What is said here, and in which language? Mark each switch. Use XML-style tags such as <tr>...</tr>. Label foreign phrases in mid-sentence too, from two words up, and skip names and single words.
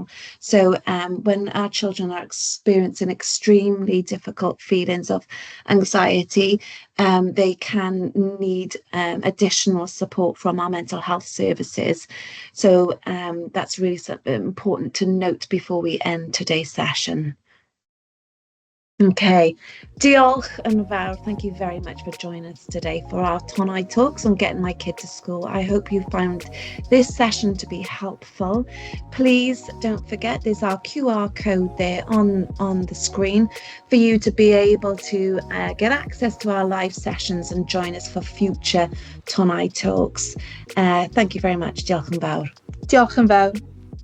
<en>So when our children are experiencing extremely difficult feelings of anxiety, they can need additional support from our mental health services. So that's really important to note before we end today's session.</en> <cy>Okay, diolch yn fawr.</cy> <en>Thank you very much for joining us today for our Tonnau Talks on getting my kid to school. I hope you found this session to be helpful. Please don't forget there's our QR code there on the screen for you to be able to get access to our live sessions and join us for future Tonnau Talks. Thank you very much.</en> <cy>Diolch yn fawr. Diolch yn fawr.</cy>